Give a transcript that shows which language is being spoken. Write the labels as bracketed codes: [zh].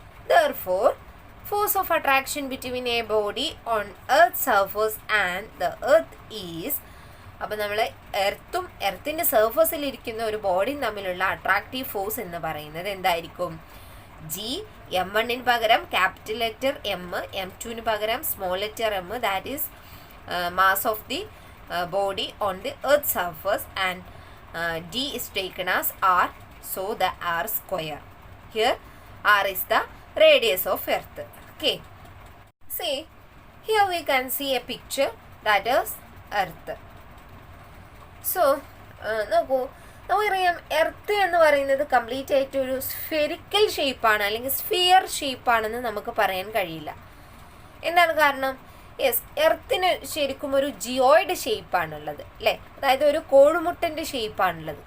[en] Therefore, force of attraction between a body on Earth's surface and the Earth is, [ml] അപ്പോൾ നമ്മൾ എർത്തും എർത്തിൻ്റെ സർഫസിലിരിക്കുന്ന ഒരു ബോഡിയും തമ്മിലുള്ള attractive force എന്ന് പറയുന്നത് എന്തായിരിക്കും, [en] G m1 പകരം capital letter M, m2 പകരം small letter m, that is mass of the body on the earth surface, and D is taken as r, so the r square. Here r is the radius of earth. Okay, see here we can see a picture, that is earth. [ml] So നോക്കൂ, നമുക്കറിയാം earth എന്ന് പറയുന്നത് complete ആയിട്ട് ഒരു spherical ഷേപ്പാണ്, അല്ലെങ്കിൽ sphere ഷേപ്പാണെന്ന് നമുക്ക് പറയാൻ കഴിയില്ല. എന്താണ് കാരണം? യെസ്, എർത്തിന് ശരിക്കും ഒരു ജിയോയിഡ് ഷേപ്പാണുള്ളത് അല്ലേ, അതായത് ഒരു കോഴിമുട്ടൻ്റെ ഷേപ്പാണുള്ളത്.